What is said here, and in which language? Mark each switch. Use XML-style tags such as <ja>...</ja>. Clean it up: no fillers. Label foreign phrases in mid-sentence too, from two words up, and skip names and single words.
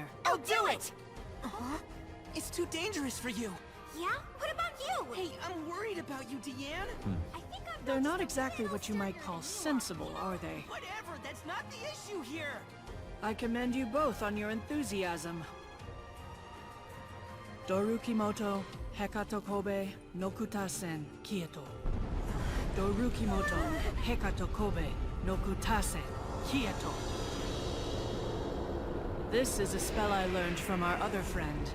<en>I'll do it! It's too dangerous for you. Yeah? What about you? Hey, I'm worried about you, Deanne. I think I'm They're not exactly what you might call sensible, are they? Whatever, that's not the issue here. I commend you both on your enthusiasm. Dorukimoto, Hekato Kobe, Nokutasen, Kieto. Dorukimoto, Hekato Kobe, Nokutasen, Kieto. This is a spell I learned from our other friend.</en>